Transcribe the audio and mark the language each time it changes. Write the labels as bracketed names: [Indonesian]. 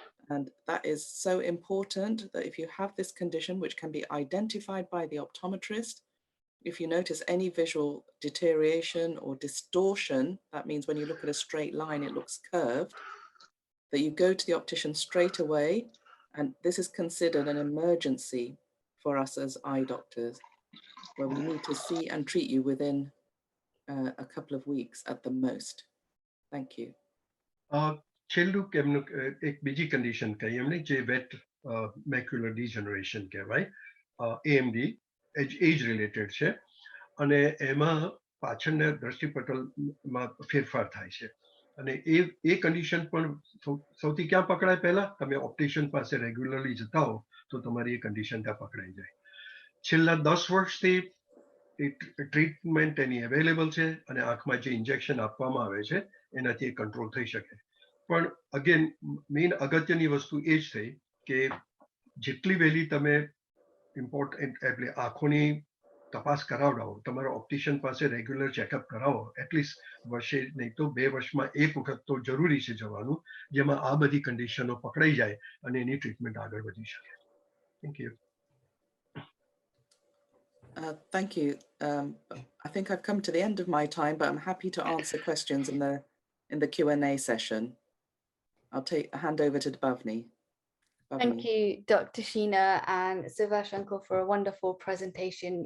[English] And that is so important that if you have this condition, which can be identified by the optometrist, if you notice any visual deterioration or distortion, that means when you look at a straight line, it looks curved, that you go to the optician straight away. And this is considered an emergency for us as eye doctors, where we need to see and treat you within a couple of weeks at the most. Thank you. [Gujarati] છેલ્લું એમનું એક બીજી condition કહી એમણે, જે wet macular degeneration કહેવાય, AMD, એજ related છે. અને એમાં પાછળના દ્રષ્ટિપટલમાં ફેરફાર થાય છે. અને એ કન્ડિશન પણ સૌથી ક્યાં પકડાય? પહેલા તમે ઓપ્ટિશિયન પાસે રેગ્યુલરલી જતા હો તો તમારી એ કન્ડિશન ત્યાં પકડાઈ જાય. છેલ્લા 10 વર્ષથી ટ્રીટમેન્ટ એની અવેલેબલ છે, અને આંખમાં જે ઇન્જેક્શન આપવામાં આવે છે એનાથી એ કંટ્રોલ થઈ શકે. પણ અગેન મેઇન અગત્યની વસ્તુ એ જ થઈ કે જેટલી વહેલી તમે ઇમ્પોર્ટન્ટ એટલે આંખોની તપાસ કરાવડાવો, તમારા ઓપ્ટિશિયન પાસે રેગ્યુલર ચેકઅપ કરાવો, એટલીસ્ટ વર્ષે નહીં તો 2 વર્ષમાં એક વખત તો જરૂરી છે જવાનું, જેમાં આ બધી કન્ડિશનો પકડાઈ જાય અને એની ટ્રીટમેન્ટ આગળ વધી શકે. [English] Thank you. Thank you. I think I've come to the end of my time, but I'm happy to answer questions in the Q&A session. I'll hand over to Bhavni. Thank you, Dr. Sheena and Suvash Uncle, for a wonderful presentation.